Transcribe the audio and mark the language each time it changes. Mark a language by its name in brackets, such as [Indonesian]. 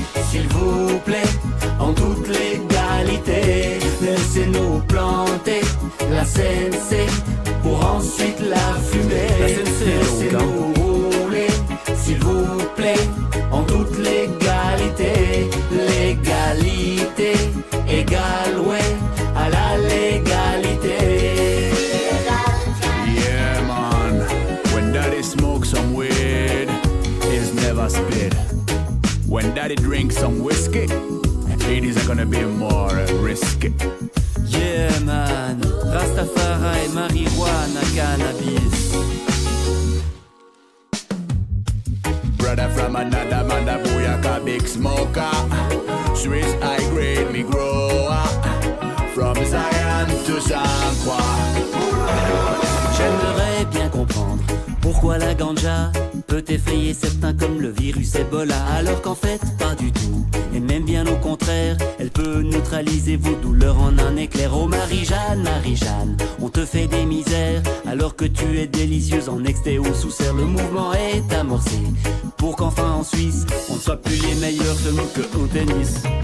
[French] S'il vous plaît, en toute légalité, laissez-nous planter la CNC pour ensuite la fumer. La CNC, laissez-nous rouler, s'il vous plaît, en toute légalité. Légalité égale, ouais, à la légalité. [English] Yeah, man. When daddy smokes some weed, he's never spit. When daddy drinks some whiskey, it is gonna be more risky. Yeah man, Rastafari, marijuana, cannabis. Brother from another mother, booyaka, big smoker. Swiss high grade me grow from Zion to Saint-Croix. [French] J'aimerais bien comprendre pourquoi la ganja peut effrayer certains comme le virus Ebola, alors qu'en fait pas du tout, et même bien au contraire, elle peut neutraliser vos douleurs en un éclair. Oh Marie-Jeanne, Marie-Jeanne, on te fait des misères alors que tu es délicieuse en exté ou sous serre. Le mouvement est amorcé pour qu'enfin en Suisse on ne soit plus les meilleurs seulement que au tennis.